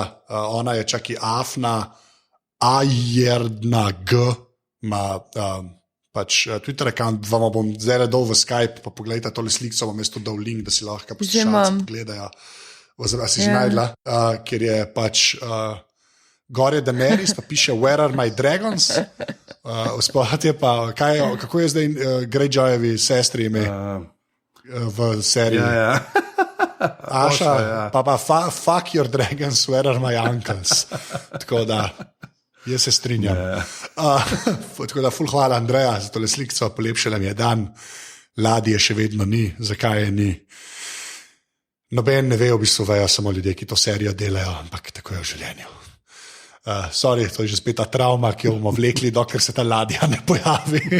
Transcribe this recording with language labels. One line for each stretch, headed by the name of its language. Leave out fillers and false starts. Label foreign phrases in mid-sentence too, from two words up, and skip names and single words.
Slovenian: Ona je čak i Afna Ajerdna G, ima pač Twitter account, vam bom zdaj dal v Skype, pa pogledajte tole slikco, bom jaz to dal link, da si lahko poslušalci pogledajo. Si že najdla, ker je pač gor je Daenerys, pa piše
English: Where are my dragons?
Slovenian: Spodaj je pa, kako je zdaj Greyjoyevi sestri ime v seriji? Ja.
English: Aša, pa fuck your dragons, where are my uncles?
Slovenian: Tako da, jaz se strinjam. Tako da, ful hvala Andreja za tole slikco, polepšala mi je dan, ladje še vedno ni, zakaj je ni. Noben ne ve, v bistvu vejo samo ljudje, ki to serijo delajo, ampak tako je v življenju. Sorry, to je že spet ta travma, ki jo bomo vlekli, dokler se ta ladja ne pojavi.